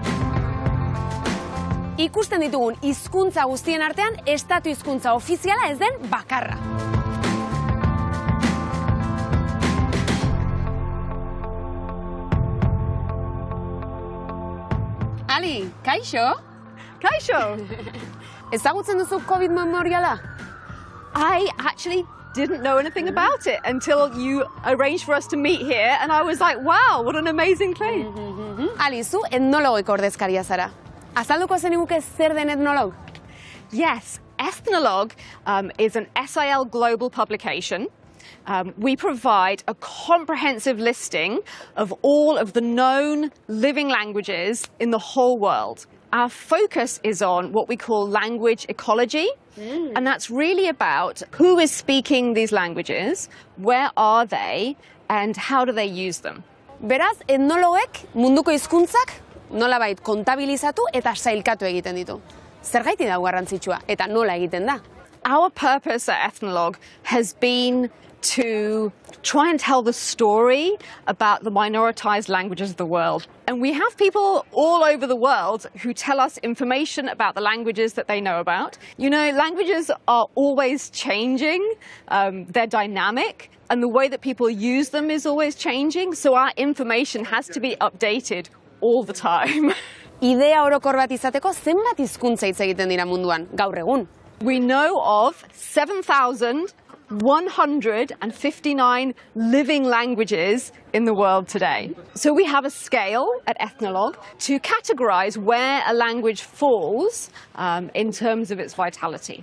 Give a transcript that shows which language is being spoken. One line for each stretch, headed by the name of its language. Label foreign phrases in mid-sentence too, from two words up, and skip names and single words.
Basque: Ikusten ditugun hizkuntza guztien artean, estatu hizkuntza ofiziala ez den bakarra. Ali, kaixo? Kaixo! Ezagutzen duzu COVID memoriala?
English: I actually didn't know anything about it until you arranged for us to meet here, and I was like, wow, what an amazing place.
Basque: Ali, zu etnologiko ordezkaria zara. Azalduko zeniguke zer den etnolog?
English: Yes, Ethnologue is an SIL global publication. We provide a comprehensive listing of all of the known living languages in the whole world. Our focus is on what we call language ecology, and that's really about who is speaking these languages, where are they, and how do they use them.
Basque: Beraz, etnologek munduko hizkuntzak nolabait kontabilizatu eta sailkatu egiten ditu. Zergaiti da garrantzitsua eta nola egiten da?
English: Our purpose at Ethnologue has been to try and tell the story about the minoritized languages of the world. And we have people all over the world who tell us information about the languages that they know about. You know, languages are always changing, they're dynamic, and the way that people use them is always changing, so our information has to be updated all the time.
Basque: Idea orokor bat izateko zenbat hizkuntza hitz egiten dira munduan gaur egun?
English: We know of 7,159 living languages in the world today. So we have a scale at Ethnologue to categorize where a language falls in terms of its vitality.